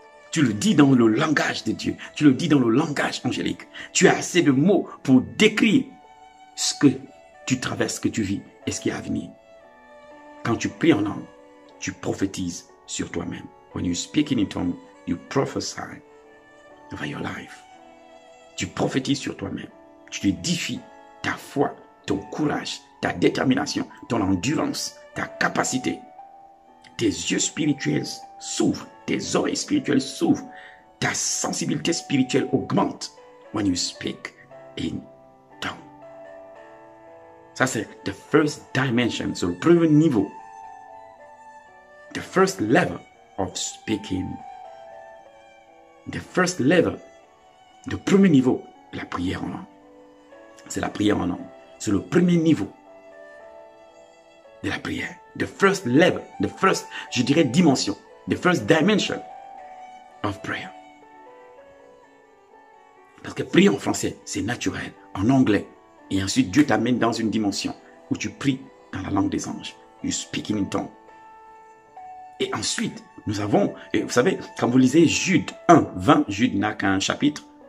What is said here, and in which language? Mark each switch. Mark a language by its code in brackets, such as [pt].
[fr] Tu le dis dans le langage de Dieu. Tu le dis dans le langage angélique. Tu as assez de mots pour décrire ce que tu traverses, ce que tu vis et ce qui est à venir. Quand tu pries en langue, tu prophétises sur toi-même. [en] When you speak in tongue, you prophesy over your life. [fr] Tu prophétises sur toi-même. Tu édifies ta foi, ton courage, ta détermination, ton endurance, ta capacité. Tes yeux spirituels s'ouvrent, tes oreilles spirituelles s'ouvrent, ta sensibilité spirituelle augmente [en] when you speak in tongue. [fr] Ça, c'est [en] the first dimension, [fr] c'est le premier niveau. [en] The first level of speaking. The first level, [fr] le premier niveau de la prière en langue. C'est la prière en langue. C'est le premier niveau de la prière. [en] The first level, the first, [fr] je dirais, [en] dimension. The first dimension of prayer. [fr] Parce que prier en français, c'est naturel. En anglais. Et ensuite, Dieu t'amène dans une dimension où tu pries dans la langue des anges. [en] You speak in tongue. [fr] Et ensuite, nous avons, et vous savez, quand vous lisez Jude 1, 20, Jude n'a qu'un chapitre.